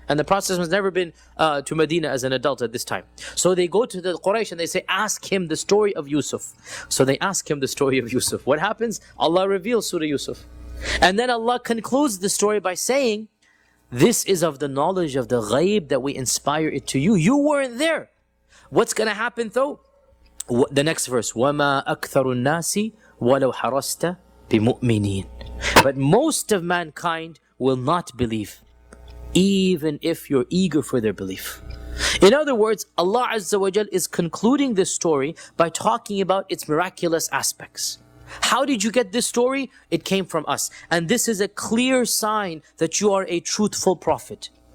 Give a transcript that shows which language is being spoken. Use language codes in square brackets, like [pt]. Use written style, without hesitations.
[en] And the Prophet has never been to Medina as an adult at this time. So they go to the Quraysh and they say, ask him the story of Yusuf. So they ask him the story of Yusuf. What happens? Allah reveals Surah Yusuf. And then Allah concludes the story by saying, this is of the knowledge of the ghaib that we inspire it to you. You weren't there. What's going to happen though? The next verse, [ar] وَمَا أَكْثَرُ النَّاسِ وَلَوْ حَرَصْتَ بِمُؤْمِنِينَ. [en] But most of mankind will not believe, even if you're eager for their belief. In other words, Allah Azza wa Jal is concluding this story by talking about its miraculous aspects. How did you get this story? It came from us. And this is a clear sign that you are a truthful prophet.